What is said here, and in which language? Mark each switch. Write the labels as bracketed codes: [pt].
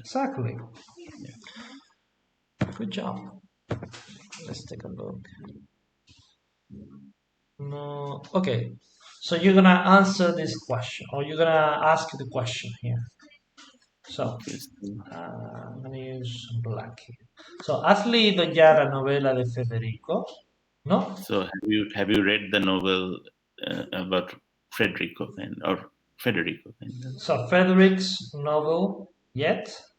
[en] exactly. Yeah. Good job. Let's take a look. No, okay. So you're gonna answer this question, or you're gonna ask the question here. So, Okay. I'm gonna use black here. [es] So, ¿has leído ya la novela de Federico? [en] No? So have you read the novel about Federico or Federico? Kind of? So, Frederick's novel, yet?